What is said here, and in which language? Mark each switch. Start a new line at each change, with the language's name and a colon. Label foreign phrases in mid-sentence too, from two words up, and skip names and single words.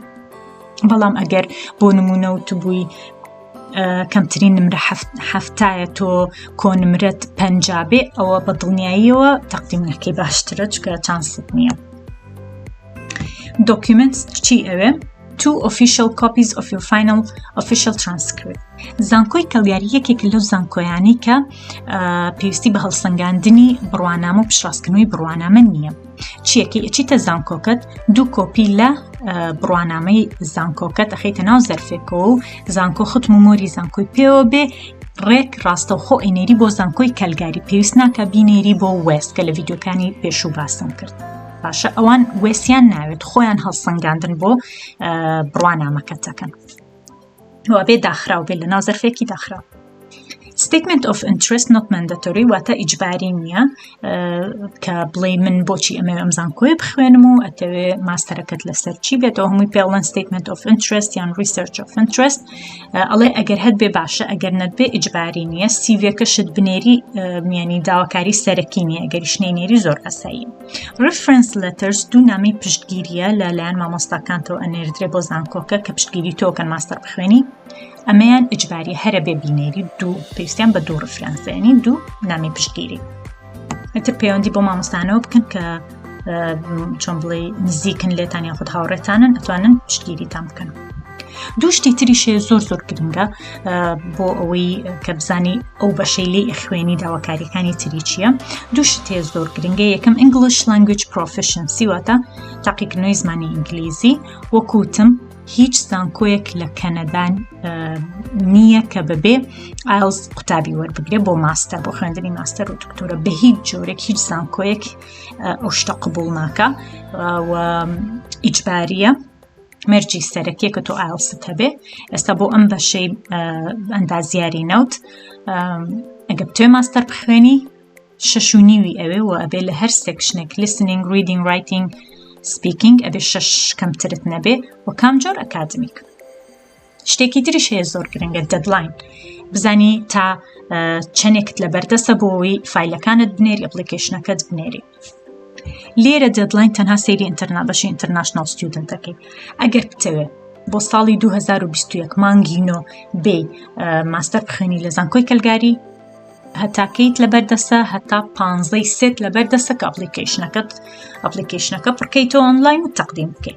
Central Kurdish: بەڵام ئەگەر بۆ نمونە و تو بووی کەمترین نمرە 7 تۆ کۆنمرەت 50 بێ ئەوە بە دڵنیاییەوە تەقدیمەکەی باشترە چکە چانست نییە. Documents چی ئەوێ؟
English: 2 official copies of your final official transcript.
Central Kurdish: زانکۆی کەڵیاری یەکێک لەو زانکۆیانی کە پێویستی بە هەڵسەنگاندنی بڕوانامە و پشتڕاستکردنەوەی بڕوانامە نییە. چیەکەی ئەچیتە زانکۆکەت 2 کۆپی لە بڕوانامەی زانکۆکەت ئەخەیتە ناو زەرفێکەوە و زانکۆ ختم و مۆری زانکۆی پێوە بێ ڕێک ڕاستەوخۆ ئەینێری بۆ زانکۆی کەلگاری، پێویست ناکە بینێری بۆ وێست کە لە ڤیدیۆکانی پێشوو باسم کرد. باشە ئەوان وێسیان ناوێت خۆیان هەڵسەنگاندن بۆ بڕوانامەکەتەکەن وابێ داخراو بێت لە ناو زەرفێکی داخراو.
English: Statement of interest not mandatory
Central Kurdish: واتە ئیجباری نییە کە بڵێ من بۆچی ئەمە ئەم زانکۆیە بخوێنم و ئەتەوێ ماستەرەکەت لەسەر چی بێتەوە هەمووی پێڵەن
English: statement of interest
Central Kurdish: یان
English: research of interest
Central Kurdish: ئەڵێ ئەگەر هەت بێ باشە ئەگەر نەت بێ ئیجباری نییە سیڤەکەشت بنێری میانی داواکاری سەرەکی نییە ئەگەری شنێنێری زۆر ئەساییە.
English: Reference letters
Central Kurdish: دوو نامی پشتگیریە لەلایەن مامۆستاکانتەوە ئەنێردرێ بۆ زانکۆکە کە پشتگیری تۆکەن ماستەر بخوێنی ئەمەیان ئیجباری هەرە بێ بینێری دوو پێویستیان بە دوو ڕفرانسێنی دوو نامی پشتگیری. ئەتر پەیوەندی بۆ مامۆستانەوە بکەن کە چۆن بڵێ نزیکن لێتان یان خود هاوڕێتانن ئەتوانن پشتگیریتان بکەن. دوو شتی تریشێ زۆر گرنگە بۆ ئەوەی کە بزانی ئەو بەشەی لێی خوێنی داواکاریەکانی تری چییە. دوو شتێ زۆر گرنگە یەکەم
English: English language proficiency
Central Kurdish: واتە تاقیکردنەوەی زمانی ئینگلیزی وەکوتم هیچ زانکۆیەک لە کەنەدان نییە کە ببێ ئایلز قوتابی وەربگرێ بۆ ماستەر بۆ خوێندنی ماستەر و دکتۆرە بە هیچ جۆرێک هیچ زانکۆیەک ئەو شتە قبوڵ ناکە و ئیجباریە مەرجی سەرەکیە کە تۆ ئایلست هەبێ. ئێستا بۆ ئەم بەشەی ئەندازیاری نەوت ئەگە بتوێ ماستەر بخوێنی 6.5 ئەوێ و ئەبێ لە هەر سێکشنێک
English: listening, reading, writing, speaking
Central Kurdish: ئەبێ 6 کەمترت نەبێ و کام جۆر ئەکادمیک. شتێکی تریش هەیە زۆر گرنگە دەدلاین بزانی تا چەندێکت لە بەردەستە بۆ ئەوەی فایلەکانت بنێری ئەپلیکیشنەکەت بنێری. لێرە دەدلاین تەنها سەیری بەشی ئینتەرناشنال ستودنتەکەی ئەگەر بتەوێ بۆ ساڵی 2021 مانگی نۆ بێ ماستەر بخوێنی لە زانکۆی کەلگاری هەتاکەیت لە بەردەستە هەتا 15 سێت لە بەردەستە کە ئەپلیکیشنەکە پڕکەیتەوە ئۆنلاین و تەقدیم بکەیت.